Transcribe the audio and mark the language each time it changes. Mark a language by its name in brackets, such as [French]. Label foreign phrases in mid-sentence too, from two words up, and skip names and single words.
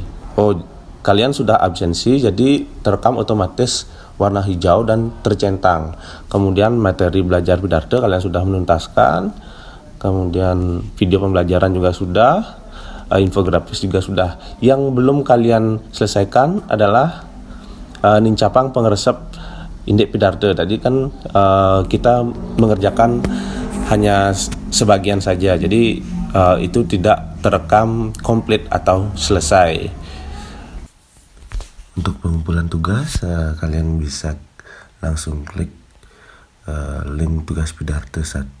[Indonesian] Kalian sudah absensi, jadi terekam otomatis warna hijau dan tercentang. Kemudian materi belajar Bidarte kalian sudah menuntaskan. Kemudian video pembelajaran juga sudah, infografis juga sudah. Yang belum kalian selesaikan adalah nincapang pengeresep indeks Bidarte. Tadi kan kita mengerjakan hanya sebagian saja, jadi itu tidak terekam komplit atau selesai. Untuk pengumpulan tugas, kalian bisa langsung klik link tugas Bidarte 1.